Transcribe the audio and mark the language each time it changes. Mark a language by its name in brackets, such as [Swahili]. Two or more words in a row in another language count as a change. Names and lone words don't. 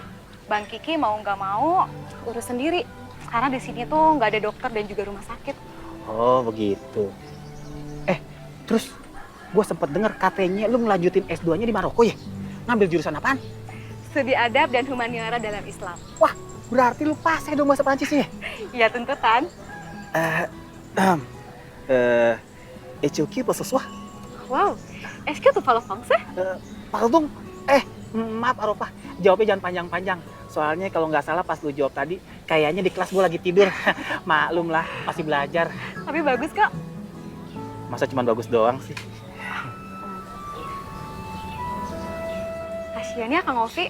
[Indonesian] Bang Kiki mau nggak mau urus sendiri. Karena di sini tuh nggak ada dokter dan juga rumah sakit. Oh begitu. Terus gue sempat dengar katanya lu ngelanjutin S2-nya di Maroko ya? Ngambil jurusan apaan? Studi adab dan humaniora dalam Islam. Wah, berarti lu pas ya dong bahasa Prancis ya? Iya tuntutan. [French] Est-ce que ce soir? Wow, est-ce que tu parles français? Pardon, [Indonesian] maaf Arofah, jawabnya jangan panjang-panjang. Soalnya kalau nggak salah pas lu jawab tadi, kayaknya di kelas gue lagi tidur. Maklum lah, masih belajar. Tapi bagus kok. Masa cuma bagus doang sih? Kasian ya Kang Ovi.